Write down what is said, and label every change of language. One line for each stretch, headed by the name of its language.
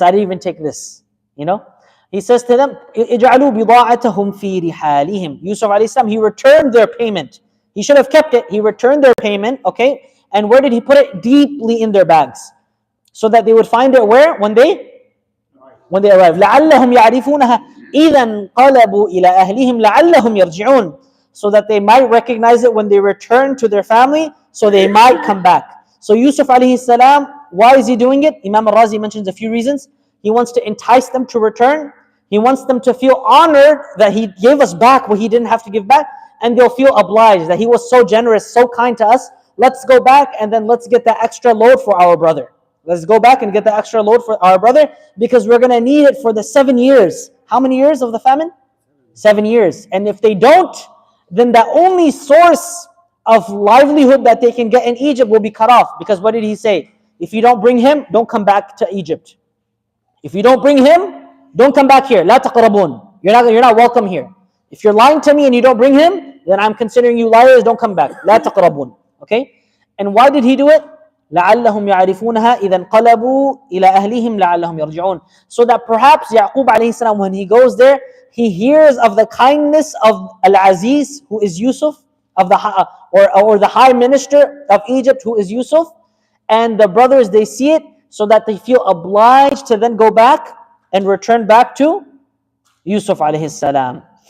English: I didn't even take this. He says to them,
Arabic: اجعلوا بضاعتهم في رحالهم.
English: Yusuf alayhi salam, he returned their payment. He should have kept it. He returned their payment, okay? And where did he put it? Deeply in their bags. So that they would find it where? When they arrive.
Arabic: لعلهم يعرفونها إذا انقلبوا إلى أهلهم لعلهم يرجعون.
English: So that they might recognize it when they return to their family, so they might come back. So Yusuf alayhi salam, why is he doing it? Imam al-Razi mentions a few reasons. He wants to entice them to return. He wants them to feel honored that he gave us back what he didn't have to give back. And they'll feel obliged that he was so generous, so kind to us, let's go back and then let's get that extra load for our brother. Let's go back and get the extra load for our brother because we're going to need it for the 7 years. How many years of the famine? 7 years. And if they don't, then the only source of livelihood that they can get in Egypt will be cut off. Because what did he say? If you don't bring him, don't come back to Egypt. If you don't bring him, don't come back here.
Arabic: لا تقربون.
English: You're not welcome here. If you're lying to me and you don't bring him, then I'm considering you liars. Don't come back.
Arabic: لا تقربون.
English: Okay? And why did he do it?
Arabic: لعلهم يعرفونها إذا انقلبوا إلى أهلهم لعلهم يرجعون.
English: So that perhaps Yaqub alayhi salam, when he goes there, he hears of the kindness of Al-Aziz, who is Yusuf, of the or the high minister of Egypt, who is Yusuf, and the brothers, they see it, so that they feel obliged to then go back and return back to Yusuf alayhi salam.